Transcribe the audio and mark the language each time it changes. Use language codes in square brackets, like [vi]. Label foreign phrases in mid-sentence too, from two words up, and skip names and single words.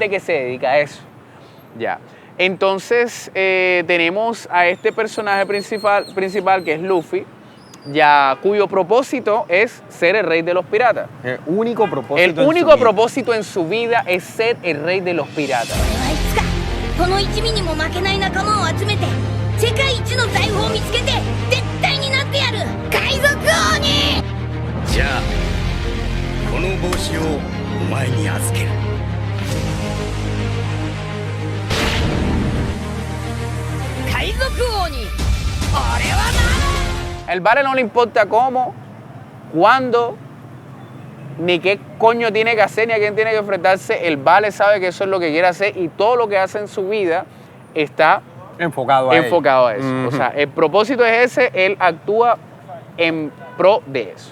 [es] gente que se dedica a eso. Ya. Entonces, tenemos a este personaje principal que es Luffy, ya cuyo propósito es ser el rey de los piratas. El único propósito. El en su único vida. propósito en su vida es ser el rey de los piratas. [ja] 俺はいつかこの一味にも負けない仲間を集めて世界一の財宝を見つけて絶対になってやる海賊王にじゃあこの帽子をお前に預ける。海賊王に俺はなる [es] El vale no le importa cómo, cuándo, ni qué coño tiene que hacer, ni a quién tiene que enfrentarse. El vale sabe que eso es lo que quiere hacer y todo lo que hace en su vida está enfocado a eso. O sea, el propósito es ese, él actúa en pro de eso.